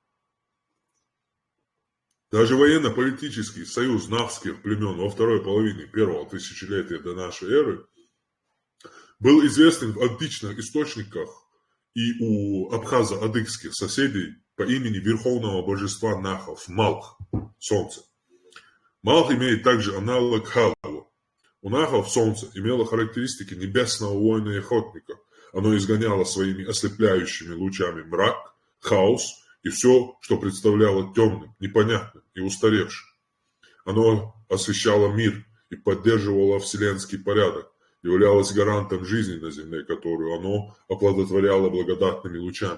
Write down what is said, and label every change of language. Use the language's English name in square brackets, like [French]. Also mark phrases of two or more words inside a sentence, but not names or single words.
[Russian] Даже военно-политический союз нахских племен во второй половине 1-го тысячелетия до нашей эры был известен в античных источниках и у абхазо-адыгских соседей по имени верховного божества нахов Малх, солнце. Малх имеет также аналог Халу. У нахов солнце имело характеристики небесного воина и охотника. Оно изгоняло своими ослепляющими лучами мрак, хаос и все, что представляло темным, непонятным и устаревшим. Оно освещало мир и поддерживало вселенский порядок, являлось гарантом жизни на земле, которую оно оплодотворяло благодатными лучами.